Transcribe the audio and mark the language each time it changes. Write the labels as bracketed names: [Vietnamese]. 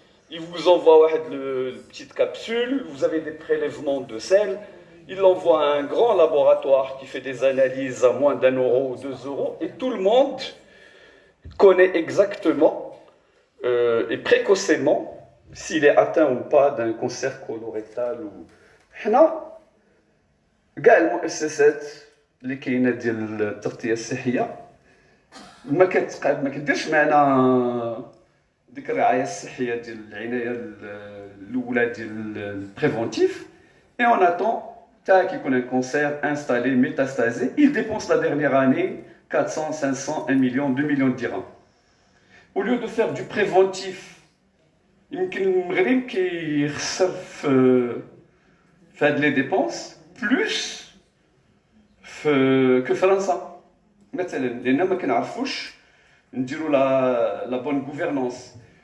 [French] Il vous envoie une petite capsule, vous avez des prélèvements de sel, il l'envoie à un grand laboratoire qui fait des analyses à moins d'1 euro ou 2 euros, et tout le monde connaît exactement et précocement s'il est atteint ou pas d'un cancer colorectal ou... [Arabic] كاع المؤسسات اللي كاينه ديال التغطيه الصحيه ما كديرش معنا ديك الرعايه الصحيه ديال العنايه الاولى ديال البريفونتيف [French] et on attend qu'il y ait un cancer installé, métastasé. Il dépense la dernière année 400, 500, 1 million, 2 millions de dirhams. Au lieu de faire du préventif, [Arabic] يمكن المغرب كيخسر في هاد لي ديبونس بلوس كو فرنسا مثلا لان ما كنعرفوش نديروا لا بون غوفرنونس.